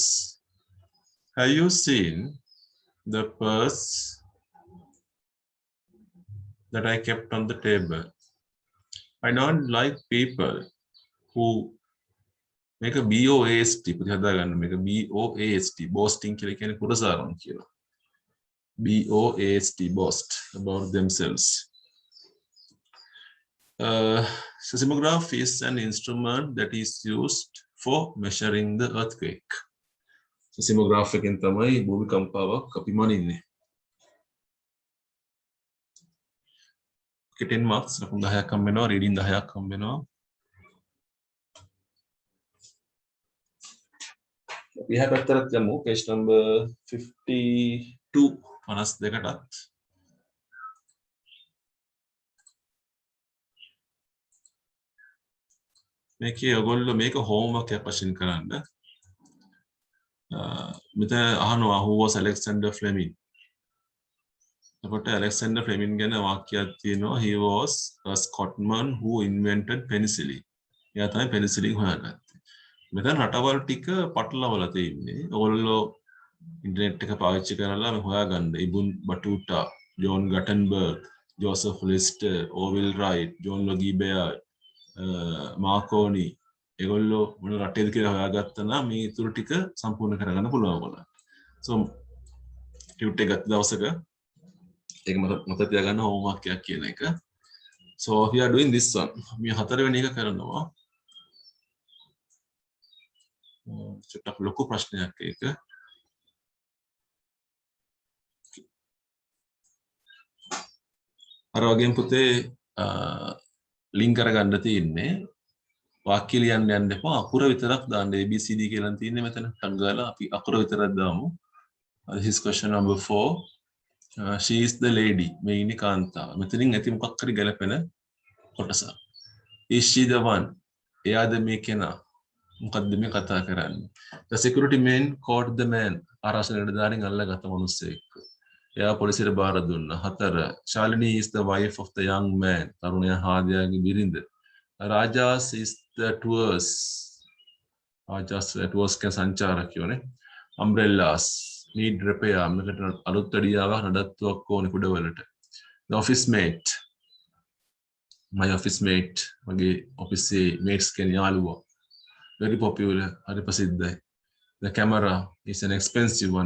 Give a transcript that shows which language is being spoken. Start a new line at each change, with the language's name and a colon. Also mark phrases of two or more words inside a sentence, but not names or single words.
English: Have you seen the purse that I kept on the table? I don't like people who make a BOAST. Make a BOAST.
Sinhala: Boasting කියලා කියන්නේ පුරසාරම් කියලා.
English: BOAST, boast about themselves. Seismograph is an instrument that is used for measuring the earthquake.
Sinhala: Seismograph එකෙන් තමයි භූමිකම්පාවක් අපි මනින්නේ. 10 marks ලකුණු 10ක් හම්බ වෙනවා, reading 10ක් හම්බ වෙනවා. අපි එහා පැත්තට යමු
English: page number
Sinhala: 52 52කටත්. මේකේ ඔයගොල්ලෝ මේක homework එකක් වශයෙන් කරන්න. මෙතන අහනවා
English: who was Alexander Fleming.
Sinhala: එතකොට Alexander Fleming ගැන වාක්‍යයක් තියෙනවා
English: he was a Scotsman who invented penicillin.
Sinhala: එයා තමයි penicillin හොයාගත්තේ. මෙතන රටවල් ටික පටලවලා තියෙන්නේ. ඔයගොල්ලෝ ඉන්ටර්නෙට් එක පාවිච්චි කරලා මේ හොයාගන්න. ඉබුන් බටුටා, ජෝන් ගටන්බර්ග්, ජෝසප් ලිස්ටර්, ඕවිල් රයිට්, ජෝන් ලොගී බෙයාර්ඩ්, මාකෝනි ඒගොල්ලෝ මොන රටේද කියලා හොයාගත්තා නම් මේ ඉතුරු ටික සම්පූර්ණ කරගන්න පුළුවන් ඔයගොල්ලන්ට. So ටියුට් එක ගත්ත දවසක ඒක මත තියාගන්න homework එකක් කියන එක.
English: So we are doing this one.
Sinhala: මේ හතරවෙනි එක කරනවා. චුට්ටක් ලොකු ප්‍රශ්නයක් ඒක. අර වගේම පුතේ ලින්ක් කරගන්න තියෙන්නේ වාක්‍ය ලියන්න යන්න එපා අකුර විතරක් දාන්න ABCD කියලා තියෙන්නේ මෙතන ටක් ගාලා අපි අකුර විතරක් දාමු.
English: This is question number 4. She is the lady.
Sinhala: මේ ඉන්නේ කාන්තාව. මෙතනින් ඇති මොකක් හරි ගැලපෙන කොටස.
English: Is she the one?
Sinhala: එයාද මේ කෙනා? මොකද්ද මේ කතා කරන්නේ?
English: The security man caught the man.
Sinhala: ආරක්ෂක නිලධාරීන් අල්ලගත්ත මිනිස්සෙක්. එයා පොලිසියට බාර දුන්නා. 4.
English: Shalini is the wife of the young man.
Sinhala: තරුණයා හාදයාගේ බිරිඳ.
English: Rajas is the tours.
Sinhala: Rajas tours කියන සංචාරකයෝනේ.
English: Umbrellas need repair.
Sinhala: මේකට අලුත් අඩියාවක් නඩත්තුවක් ඕනේ කුඩවලට.
English: The office mate. My office mate.
Sinhala: මගේ
English: office mates
Sinhala: කියන යාළුවා.
English: Very popular.
Sinhala: හරි ප්‍රසිද්ධයි.
English: The camera is an expensive one.